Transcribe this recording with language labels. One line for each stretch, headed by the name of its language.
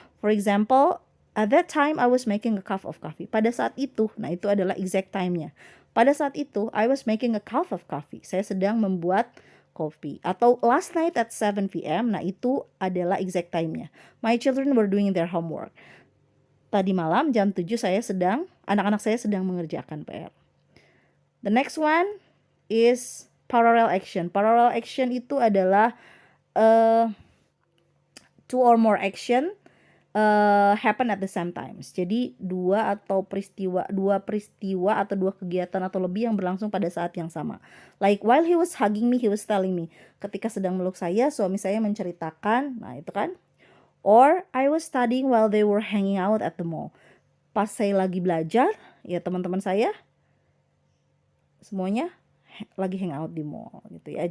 English: For example, at that time I was making a cup of coffee.
Indonesian: Pada saat itu, nah itu adalah exact time-nya. Pada saat itu,
English: I was making a cup of coffee.
Indonesian: Saya sedang membuat kopi. Atau
English: last night at 7 p.m.
Indonesian: Nah itu adalah exact time-nya.
English: My children were doing their homework.
Indonesian: Tadi malam jam 7 anak-anak saya sedang mengerjakan PR.
English: The next one is parallel action. Parallel action
Indonesian: itu adalah
English: two or more action happen at the same times.
Indonesian: Jadi dua peristiwa atau dua kegiatan atau lebih yang berlangsung pada saat yang sama.
English: Like while he was hugging me, he was telling me.
Indonesian: Ketika sedang meluk saya, suami saya menceritakan, nah itu kan.
English: Or I was studying while they were hanging out at the mall.
Indonesian: Pas saya lagi belajar, ya teman-teman saya semuanya lagi hang out di mall gitu ya.